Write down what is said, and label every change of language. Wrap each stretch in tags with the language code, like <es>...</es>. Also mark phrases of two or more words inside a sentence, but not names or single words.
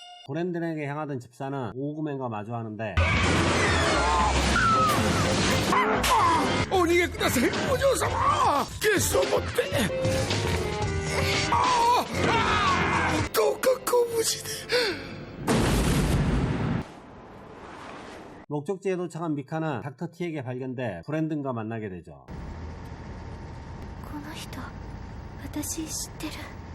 <ko>브랜든에게 향하던 집사는 오그맨과 마주하는데</ko> <ja>お逃げください、お嬢様。ゲストを持ってどうかご無事で。</ja> <ko>목적지에 도착한 미카는 닥터 T에게 발견돼 브랜든과 만나게 되죠.</ko> <ja>この人私知ってる。</ja>